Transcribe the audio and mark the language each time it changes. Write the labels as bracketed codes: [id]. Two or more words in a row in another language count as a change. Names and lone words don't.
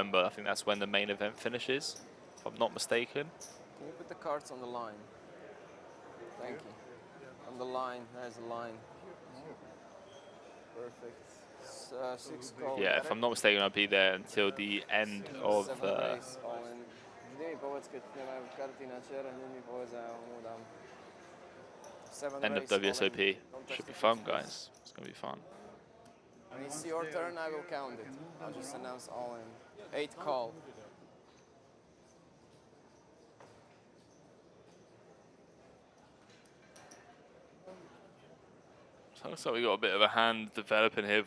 [en] I think that's when the main event finishes, if I'm not mistaken. Can you put the cards on the line? Thank you. On the line, there's a line. Perfect. 6 call. Yeah, if I'm not mistaken, I'll be there until the end of 7 race, all in. [sk] Vždy mi povedz, keď nemajú karty na čer, hneď mi povedz a ja mu dám. [en] 7 end of race, all in. WSOP. Don't touch Should be the fun, fixed guys. It's going to be fun. When it's your turn, I will count it. I'll just announce all in. 8 call. So looks like we got a bit of a hand developing here.